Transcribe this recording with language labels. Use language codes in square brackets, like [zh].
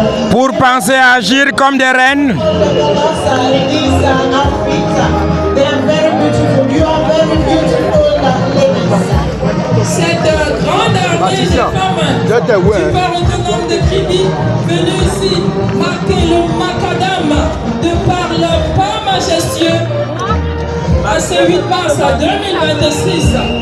[fr] Pour penser à agir comme des reines. [en] These outfits, they are very beautiful. You are very beautiful ladies. [fr] Cette grande armée de femmes du port autonome de Kribi venue ici marquer le macadam de par leur pas majestueux à ce 8 mars 2026.